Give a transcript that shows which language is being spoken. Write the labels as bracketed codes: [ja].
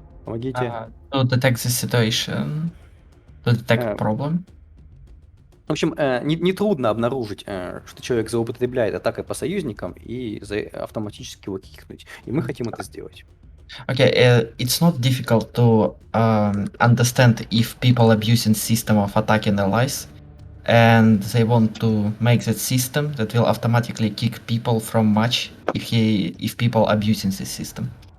[en] To detect the situation, to detect problem. [ru] В общем, не трудно обнаружить, что человек злоупотребляет атакой по союзникам и автоматически его кикнуть. И мы хотим это сделать. [en] Okay, it's not difficult to understand if people abusing system of attacking allies, and they want to make that system that will automatically kick people from match if people abusing the system.